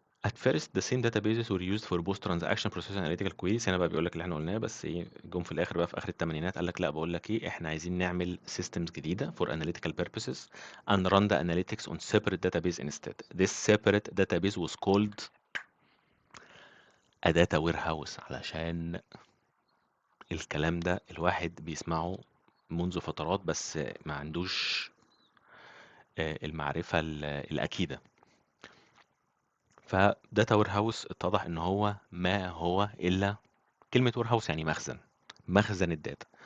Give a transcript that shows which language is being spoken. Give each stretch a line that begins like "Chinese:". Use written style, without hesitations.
English: At first the same databases were used for both transaction processing and analytical queries.
Arabic: هنا بقى بيقول لك اللي احنا قلناه، بس ايه جم في الاخر بقى في اخر الثمانينات قال لك لا، بقول لك ايه، احنا عايزين نعمل systems جديدة
English: for analytical purposes and run the analytics on separate database instead. This separate database was called a data warehouse.
Arabic: علشان الكلام ده الواحد بيسمعه منذ فترات بس ما عندوش المعرفة الأكيدة. فداتا وير هاوس اتضح ان هو ما هو الا كلمة وير هاوس، يعني مخزن الداتا.